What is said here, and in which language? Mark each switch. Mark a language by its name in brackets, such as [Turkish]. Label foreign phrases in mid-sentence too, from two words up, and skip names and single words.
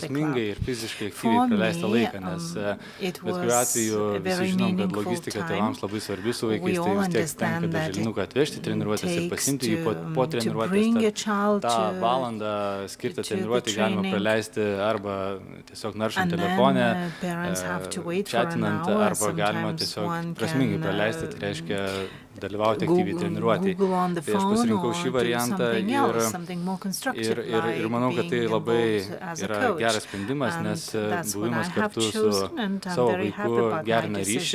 [English] For me, it was a very meaningful time. We all understand that it takes to bring a child to the training. [Lithuanian] Tiesiog naršant telefone, chatinant, arba galima tiesiog prasmingai praleisti, tai reiškia dalyvauti aktyviai treniruotėj. Tai aš pasirinkau šį variantą ir manau, kad tai labai yra geras sprendimas, nes buvimas kartu su savo vaiku gerina ryšį.